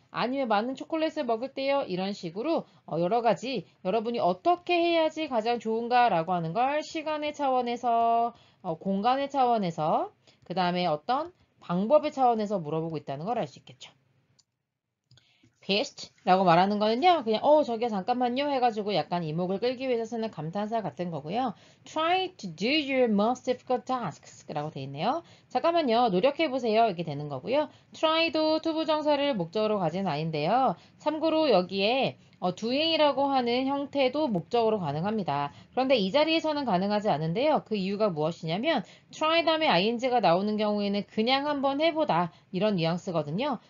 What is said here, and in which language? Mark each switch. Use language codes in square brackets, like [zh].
[ko] 아니면 많은 초콜릿을 먹을 때요? 이런 식으로 여러 가지 여러분이 어떻게 해야지 가장 좋은가라고 하는 걸 시간의 차원에서 공간의 차원에서 그 다음에 어떤 방법의 차원에서 물어보고 있다는 걸 알 수 있겠죠. best라고 말하는 거는요. 그냥 저기요 잠깐만요 해가지고 약간 이목을 끌기 위해서 쓰는 감탄사 같은 거고요. [en] Try to do your most difficult tasks [ko] 라고 돼 있네요. 잠깐만요. 노력해보세요. 이렇게 되는 거고요. try도 투부정사를 목적으로 가진 아인데요. 참고로 여기에 doing이라고 하는 형태도 목적으로 가능합니다. 그런데 이 자리에서는 가능하지 않은데요. 그 이유가 무엇이냐면 try 다음에 ing가 나오는 경우에는 그냥 한번 해보다 이런 뉘앙스거든요.